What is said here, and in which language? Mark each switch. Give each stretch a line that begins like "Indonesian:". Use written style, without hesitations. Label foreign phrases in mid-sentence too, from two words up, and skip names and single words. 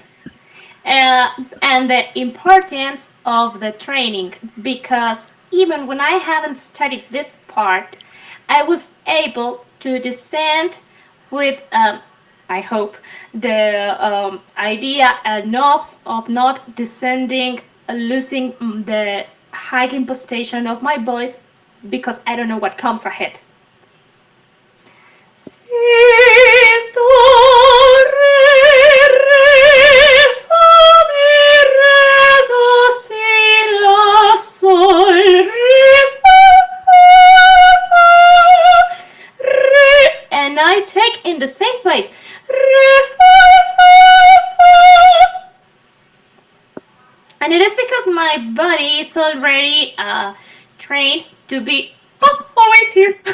English: And the importance of the training, because even when I haven't studied this part, I was able to descend with, I hope, the idea enough of not descending, losing the high impostation of my voice because I don't know what comes ahead. Si, do, fa, mi, do, si, la, sol, and I take in the same place. my body is already trained to be always here.